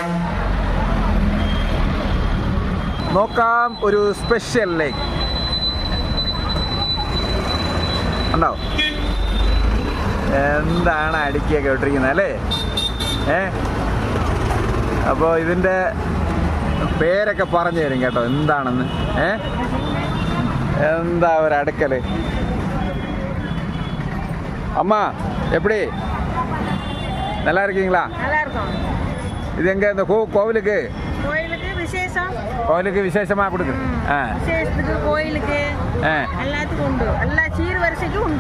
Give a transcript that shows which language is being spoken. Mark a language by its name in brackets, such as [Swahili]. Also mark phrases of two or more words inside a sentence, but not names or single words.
[Malayalam] നോക്കാം, ഒരു സ്പെഷ്യൽ ലേക്ക് ഉണ്ടോ? എന്താണ് അടുക്കിയൊക്കെ ഇട്ടിരിക്കുന്നത് അല്ലേ? അപ്പോൾ ഇതിൻ്റെ പേരൊക്കെ പറഞ്ഞു തരും കേട്ടോ എന്താണെന്ന്. എന്താ ഒരു അടുക്കൽ. [Tamil] அம்மா எப்படி நல்லா இருக்கீங்களா? நல்லா இருக்கோம். இது எங்க இந்த கோவிலுக்கு விசேஷம், கோவிலுக்கு விசேஷமா கொடுக்கு. விசேஷத்துக்கு கோயிலுக்கு எல்லாத்துக்கும் உண்டு. எல்லா சீர்வரிசைக்கும் உண்டு.